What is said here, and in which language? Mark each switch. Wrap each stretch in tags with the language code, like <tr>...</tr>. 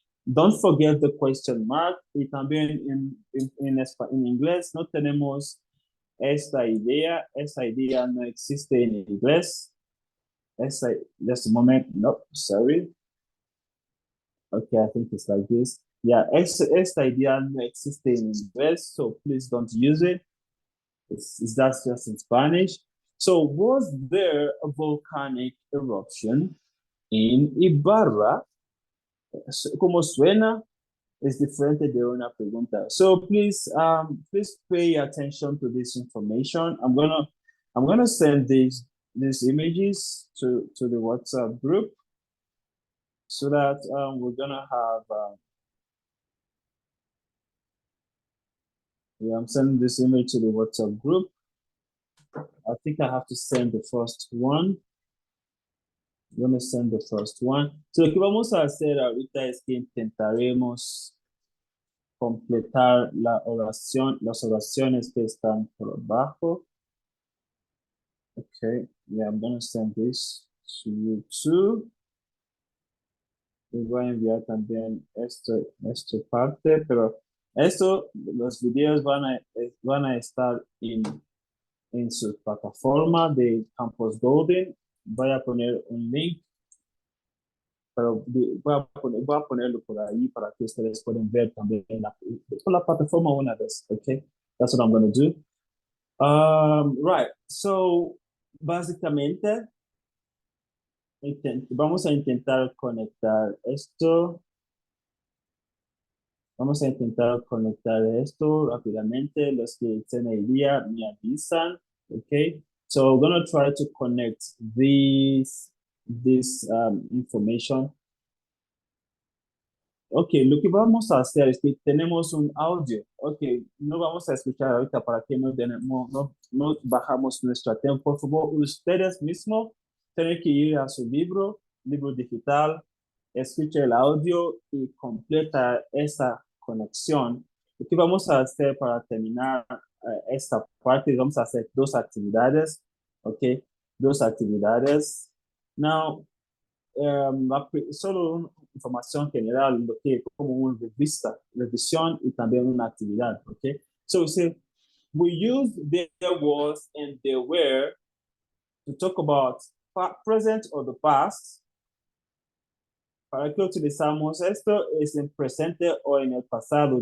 <en>Don't forget the question mark.</en> <es>Y también en inglés no tenemos esta idea. Esta idea no existe en inglés.</es> <en>Just a moment. No, sorry. Okay, I think it's like this. Yeah,</en> <es>esta idea no existe en inglés,</es> <en>so please don't use it. That's just in Spanish. So, was there a volcanic eruption in Ibarra?</en> <es>Como suena, es diferente de una pregunta.</es> <en>So please pay attention to this information. I'm gonna send these images to the WhatsApp group so that we're gonna have I'm sending this image to the WhatsApp group. I think I have to send the first one. I'm gonna send the first one.</en> <es>So lo que vamos a hacer ahorita es que intentaremos completar las oraciones que están por abajo.</es> <en>Okay, yeah, I'm gonna send this to you too.</en> <es>Les voy a enviar también esta parte, pero los videos van a estar en su plataforma de Campus Golden. Voy a poner un link, pero voy a ponerlo por ahí para que ustedes puedan ver también por la plataforma una vez, okay?</es> <en>That's what I'm going to do.</en> <es>Right, so básicamente vamos a intentar conectar esto. Vamos a intentar conectar esto rápidamente. Los que tienen idea me avisan, okay?</es> <en>So we're going to try to connect this information.</en> <es>Ok, lo que vamos a hacer es que tenemos un audio. Ok, no vamos a escuchar ahorita para que no bajamos nuestro tiempo. Por favor, ustedes mismos tienen que ir a su libro digital, escucha el audio y completa esa conexión. Lo que vamos a hacer para terminar esta parte, vamos a hacer dos actividades. Ok, dos actividades. Now, solo una información general, lo que como una revisión y también una actividad, okay?</es> <en>So we use there was and there were to talk about present or the past.</en> <es>Para que utilizamos esto es en presente o en el pasado.</es>